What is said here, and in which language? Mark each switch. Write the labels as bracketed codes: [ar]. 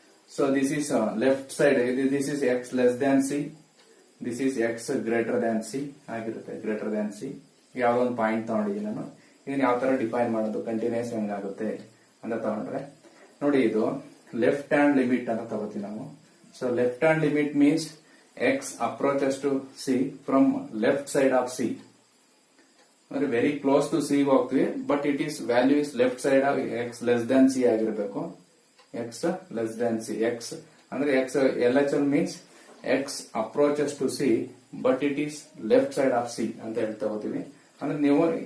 [en] so this is left side, this is x less than C, this is x greater than C [kn] ಆಗಿರುತ್ತೆ. Greater than C ಯಾವ್ದೋ ಒಂದು point ತಗೊಂಡಿದ್ದೀನಿ ನಾನು. ಇದನ್ನ ಯಾವ ತರ ಡಿಫೈನ್ ಮಾಡೋದು, ಕಂಟಿನ್ಯೂಸ್ ಹೆಂಗಾಗುತ್ತೆ ಅಂತ ತಗೊಂಡ್ರೆ ನೋಡಿ, ಇದು ಲೆಫ್ಟ್ ಹ್ಯಾಂಡ್ ಲಿಮಿಟ್ ಅಂತ ತಗೋತೀವಿ ನಾವು. [en] So left hand limit means x approaches to C from left side of C. Very close to C [kn] ಹೋಗ್ತೀವಿ, [en] but it is value is left side of x less than C [kn] ಆಗಿರಬೇಕು. [en] x less than C, x ಅಂದ್ರೆ x LHL means x approaches to C, but it is left side of C [kn] ಅಂತ ಹೇಳ್ತಾ ಹೋಗ್ತೀವಿ. ಅಂದ್ರೆ ನೀವು